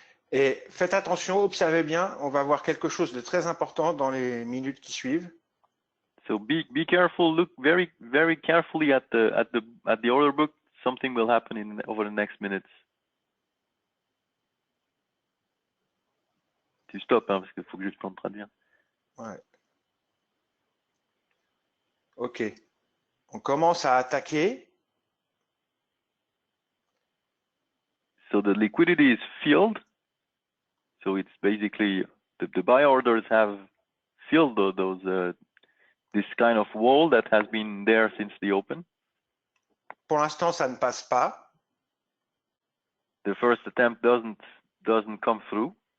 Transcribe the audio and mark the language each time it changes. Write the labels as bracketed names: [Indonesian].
[French] Et faites attention, observez bien, on va voir quelque chose de très important dans les minutes qui suivent. [English] So be careful. Look very carefully at the order book. Something will happen over the next minutes. [French] Tu stops hein, parce qu'il faut que je te traduire. Ouais. Ok. On commence à attaquer. [English] So the liquidity is filled. So it's basically the buy orders have filled those this kind of wall that has been there since the open. [French] Pour l'instant, ça ne passe pas. [English] The first attempt doesn't come through.